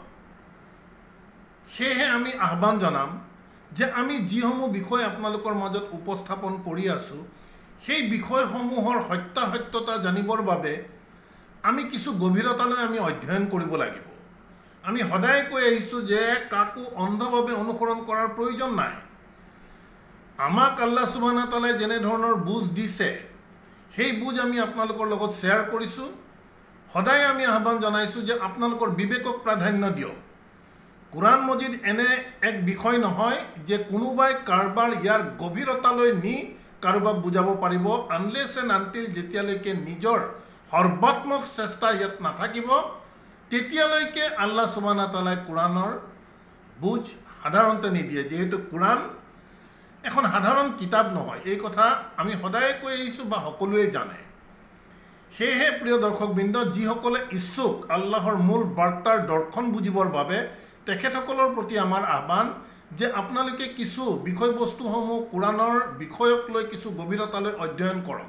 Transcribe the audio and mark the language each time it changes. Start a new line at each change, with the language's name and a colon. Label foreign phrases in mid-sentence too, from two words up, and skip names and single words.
Assamese: সেয়েহে আমি আহ্বান জনাম যে আমি যিসমূহ বিষয় আপোনালোকৰ মাজত উপস্থাপন কৰি আছোঁ, সেই বিষয়সমূহৰ সত্যাসত্যতা জানিবৰ বাবে আমি কিছু গভীৰতালৈ আমি অধ্যয়ন কৰিব লাগিব। আমি সদায় কৈ আহিছোঁ যে কাকো অন্ধভাৱে অনুসৰণ কৰাৰ প্ৰয়োজন নাই। আমাক
Arabic: الله سبحانه وتعالى
Assamese: যেনে ধৰণৰ বুজ দিছে, সেই বুজ আমি আপোনালোকৰ লগত শ্বেয়াৰ কৰিছোঁ। সদায় আমি আহ্বান জনাইছোঁ যে আপোনালোকৰ বিবেকক প্ৰাধান্য দিয়ক। কোৰআন মজিদ এনে এক বিষয় নহয় যে কোনোবাই কাৰোবাৰ ইয়াৰ গভীৰতালৈ নি কাৰোবাক বুজাব পাৰিব,
English: unless and until
Assamese: যেতিয়ালৈকে নিজৰ সৰ্বাত্মক চেষ্টা ইয়াত নাথাকিব, তেতিয়ালৈকে
Arabic: الله سبحانه وتعالى
Assamese: কোৰআনৰ বুজ সাধাৰণতে নিদিয়ে। যিহেতু কোৰআন এখন সাধাৰণ কিতাপ নহয়, এই কথা আমি সদায় কৈ আহিছোঁ বা সকলোৱে জানে। সেয়েহে প্ৰিয় দৰ্শকবৃন্দ, যিসকলে ইচ্ছুক আল্লাহৰ মূল বাৰ্তাৰ দৰ্শন বুজিবৰ বাবে, তেখেতসকলৰ প্ৰতি আমাৰ আহ্বান যে আপোনালোকে কিছু বিষয়বস্তুসমূহ কোৰআনৰ বিষয়ক লৈ কিছু গভীৰতালৈ অধ্যয়ন কৰক।